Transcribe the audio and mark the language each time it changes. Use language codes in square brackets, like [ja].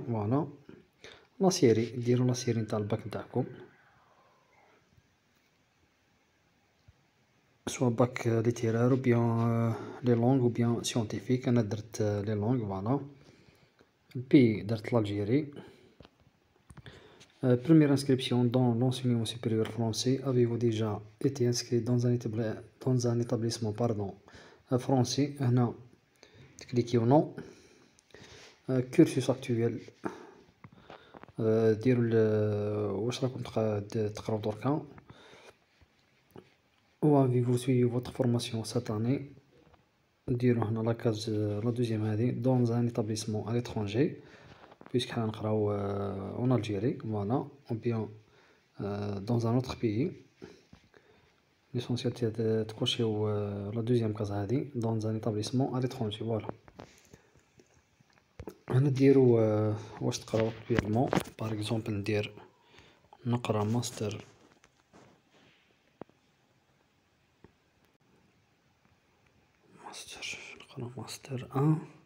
[ar] فوالا لا سيري ديروا لا سيري نتاع الباك تاعكم، سوا باك ليتيرار ou bien لي لونغ [fr] ou bien scientifique. [ar] انا درت لي لونغ. فوالا البي درت [fr] l'Algérie. Première inscription dans l'enseignement supérieur français. Avez-vous déjà été inscrit dans un établissement français? [ar] هنا تكليكيو نو. [fr] cursus actuel [ar] ديروا واش راكم تقراو دركا. [fr] Où avez-vous suivi votre formation cette année? [ar] ديروا هنا لا كاز لا دوزيام هذه [fr] dans un établissement à l'étranger puisque [ar] حنا نقراو [fr] en Algérie. Voilà ou bien dans un autre pays. l'essentiel [ar] تكوشيو [fr] لا دوزيام كاز هذه dans un établissement à l'étranger. [ar] Voilà هنا ديروا واش تقراو [fr] actuellement. [ar] par exemple ندير نقرا ماستر نقرا ماستر 1.